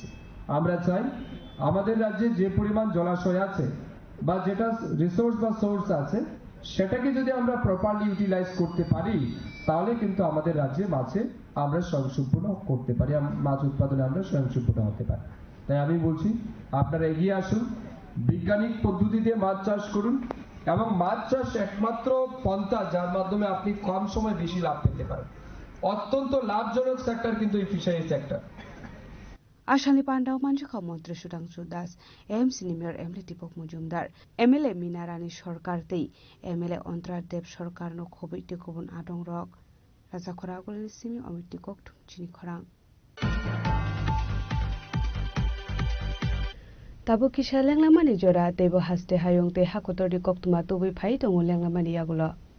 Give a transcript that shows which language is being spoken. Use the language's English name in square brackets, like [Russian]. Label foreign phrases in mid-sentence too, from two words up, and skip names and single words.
[Bangla] আমরা চাই আমাদের রাজ্যে যে পরিমাণ জলাশয় আছে বা যেটা রিসোর্স বা সোর্স আছে, সেটাকে যদি আমরা [English] properly utilize [Bangla] করতে পারি তাহলে কিন্তু আমাদের রাজ্যে মাছে আমরা স্বয়ংসম্পূর্ণ করতে পারি, মাছ উৎপাদনে আমরা স্বয়ংসম্পূর্ণ হতে পারি। তাই আমি বলছি আপনারা এগিয়ে আসুন, বৈজ্ঞানিক পদ্ধতিতে মাছ চাষ করুন এবং মাছ চাষ একমাত্র পন্থা যার মাধ্যমে আপনি কম সময় বেশি লাভ পেতে পারেন। অত্যন্ত লাভজনক সেক্টর কিন্তু এই [English] fishery sector. [Kok Borok] Ashali Pandao Manjaka Montri Sudangsu Das, AM Senior MLA Dipok Mujumdar, MLA Minarani Sorkar Tei, MLA Ontrar Deb Sorkar no Khobit Tikobun Adong Rock, Raja Khoragul Simi Omiti Kok Chini Khorang. Tabu Kisha Langlamani Jora, Debo Haste Hayong Te Hakotor de Koktuma Tobi Pai Tongu Langlamani Yagula.